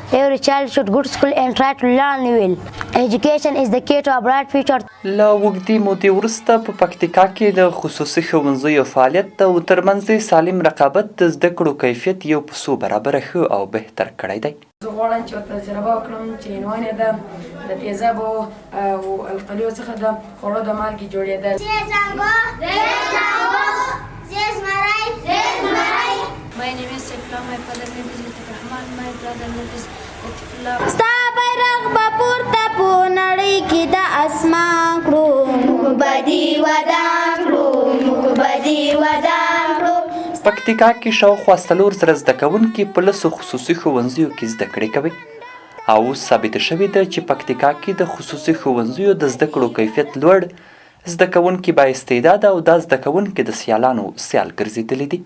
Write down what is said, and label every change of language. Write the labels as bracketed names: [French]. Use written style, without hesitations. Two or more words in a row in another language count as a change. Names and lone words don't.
[English] Every child should go to school and try to learn well. Education is the key to a bright future. [Pashto] له اوږدې مودې وروسته په پکتیکا کې د خصوصي ښوونځیو فعالیت او ترمنځ یې سالم رقابت د زده کړو کیفیت یو په څو برابره ښه او بهتر کړی دی. زه غواړم چې ورته تجربه وکړم چې عنوان یې ده د تیزابو او القلیو څخه د خوړو د مالګې جوړېدل. [English] My name is Sekla, my father name is Rahman, my brother name is Latifullah. [Pashto] ستا بیرغ به پورته په نړۍ کې د اسمان کړو موږ به دې ودان کړو موږ به دې ودان کړو. پکتیکا کې شاوخوا 4,000 زده کوونکي په 10 خصوصي ښوونځیو کې زده کړې کوي او اوس ثابته شوې ده چې پکتیکا کې د خصوصي ښوونځیو د زده کړو کیفیت لوړ، زده کوونکي با استعداده او دا زده کوونکي د سیالانو سیال ګرځېدلي دي.